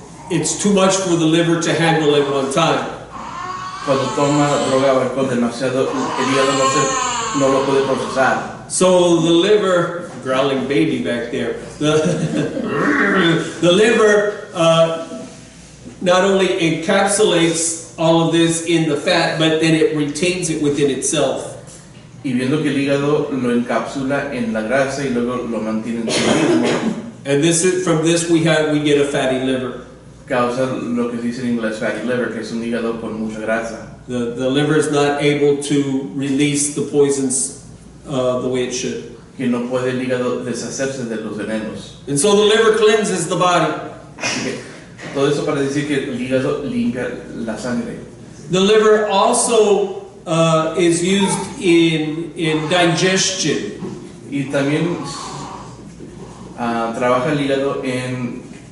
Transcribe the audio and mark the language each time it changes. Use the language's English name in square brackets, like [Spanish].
[English] it's too much for the liver to handle at one time. [Spanish] cuando toma droga o alcohol demasiado, el hígado no lo puede procesar. [English] So the liver, growling baby back there, the liver not only encapsulates all of this in the fat, but then it retains it within itself. [Spanish] Y viendo que el hígado lo encapsula en la grasa y luego lo mantiene en sí mismo, [English] And from this we get a fatty liver. [Spanish] causa lo que se dice en inglés fatty liver, que es un hígado con mucha grasa. [English] The liver is not able to release the poisons the way it should. [Spanish] Que no puede el hígado deshacerse de los venenos. [English] And so the liver cleanses the body. [Spanish] Así que todo eso para decir que el hígado limpia la sangre. [English] The liver also is used in digestion. [Spanish] Y también trabaja el hígado en